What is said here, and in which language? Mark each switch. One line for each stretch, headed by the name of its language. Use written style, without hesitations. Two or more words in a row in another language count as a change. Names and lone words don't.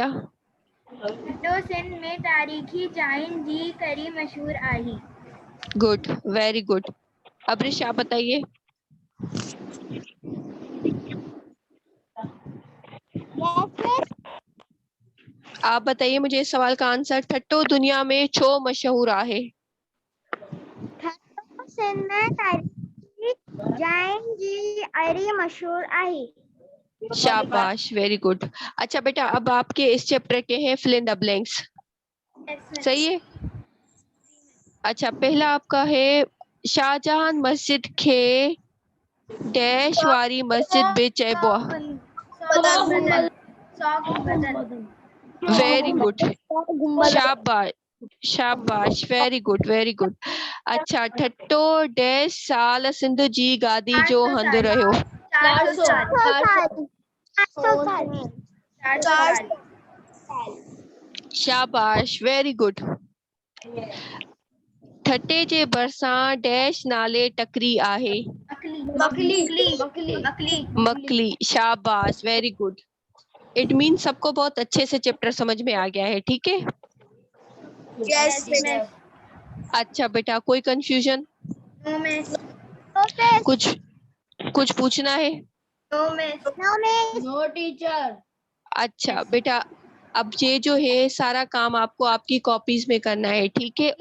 Sindhi: ठट्टो सिंध में तारीखी जाइन जी करी मशहूर आई।
Hindi: गुड,
English: very good.
Hindi: अब्रिश आप बताइए। आप बताइए मुझे इस सवाल का आंसर।
Sindhi: ठट्टो दुनिया में छो मशहूर आहे। सिंध में तारीखी जाइन जी अरी मशहूर आई।
Hindi: शाबाश,
English: very good.
Hindi: अच्छा बेटा, अब आपके इस चैप्टर के हैं
English: fill in the blanks,
Hindi: सही है। अच्छा पहला आपका है,
Sindhi: शाहजहां मस्जिद खे डैश वारी मस्जिद बिच है बुआ।
English: very good,
Hindi: शाबाश शाबाश,
English: very good very good.
Sindhi: अच्छा, ठट्टो डैश साल सिंध जी गादी जो हंध रहियो। 4
Hindi: शाबाश,
English: very good.
Sindhi: ठट्टे जे भरसां डैश नाले टकरी आहे।
Hindi: मकली, शाबाश,
English: very good. it mean
Hindi: सबको बहुत अच्छे से चैप्टर समझ में आ गया है, ठीक है। यस अच्छा बेटा, कोई कंफ्यूजन? कुछ कुछ पूछना है?
English: no teacher.
Hindi: अच्छा बेटा, अब ये जो है सारा काम आपको आपकी कॉपीज में करना है, ठीक है।